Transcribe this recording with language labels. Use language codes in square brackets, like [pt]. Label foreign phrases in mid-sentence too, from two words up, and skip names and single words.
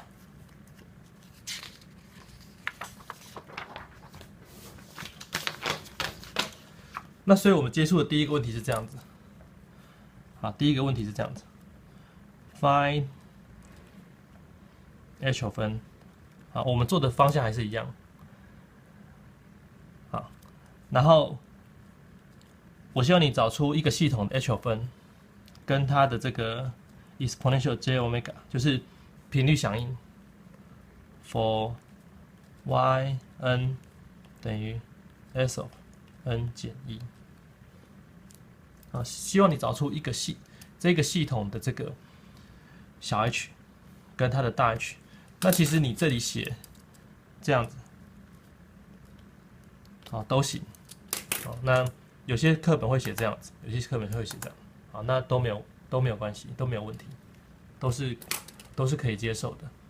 [zh] 那所以我們接觸的第一個問題是這樣子，好，第一個問題是這樣子 ，find [en] h of n， [zh] 好，我們做的方向還是一樣，好，然後我希望你找出一個系統的 h of n 跟它的這個 [en] exponential j omega， [zh] 就是頻率響應 [en] for y n [zh] 等於 [en] s of n [zh] 減1，啊，希望你找出一個這個系統的這個小 h 跟它的大 H， 那其實你這裡寫這樣子，好，都行，好，那有些課本會寫這樣子，有些課本會寫這樣，好，那都沒有關係，都沒有問題，都是可以接受的。